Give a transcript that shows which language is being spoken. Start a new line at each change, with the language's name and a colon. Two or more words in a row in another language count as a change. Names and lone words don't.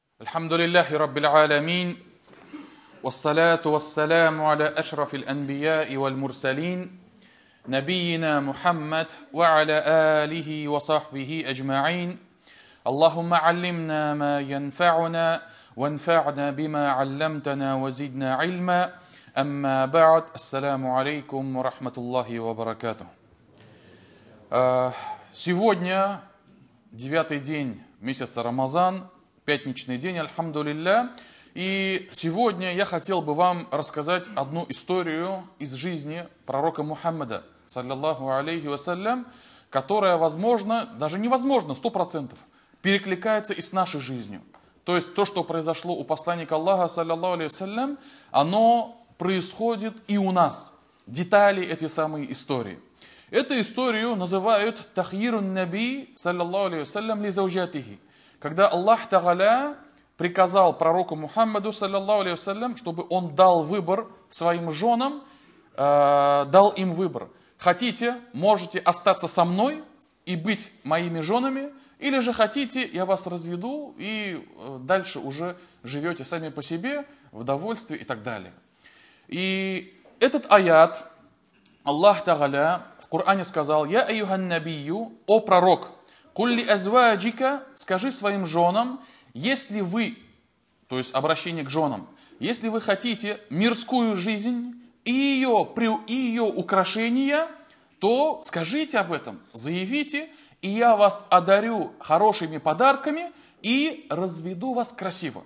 Arabic: الحمد لله رب العالمين والصلاة والسلام على أشرف الأنبياء والمرسلين نبينا محمد وعلى آله وصحبه أجمعين اللهم علمنا ما ينفعنا وانفعنا بما علمتنا وزدنا علما أما بعد السلام عليكم ورحمة الله وبركاته.
Russian: Сегодня 9-й день месяца Рамазан, пятничный день, альхамдулилля. И сегодня я хотел бы вам рассказать одну историю из жизни пророка Мухаммада,
Arabic: صلى الله عليه وسلم,
Russian: которая, возможно, даже невозможно, 100%, перекликается и с нашей жизнью. То есть то, что произошло у посланника Аллаха,
Arabic: صلى الله عليه وسلم,
Russian: оно происходит и у нас. Детали этой самой истории. Эту историю называют
Arabic: «تخيير النبي صلى الله عليه وسلم, لزوجاته»,
Russian: когда Аллах Тааля приказал пророку Мухаммаду,
Arabic: صلى الله عليه وسلم,
Russian: чтобы он дал выбор своим женам, дал им выбор. Хотите, можете остаться со мной и быть моими женами, или же хотите, я вас разведу и дальше уже живете сами по себе, в довольстве и так далее. И этот аят Аллах Тааля в Коране сказал:
Arabic: «يا أيها النبي,
Russian: о пророк,
Arabic: قل لأزواجك,
Russian: скажи своим женам, если вы, то есть обращение к женам, если вы хотите мирскую жизнь и ее украшения, то скажите об этом, заявите, и я вас одарю хорошими подарками и разведу вас красиво».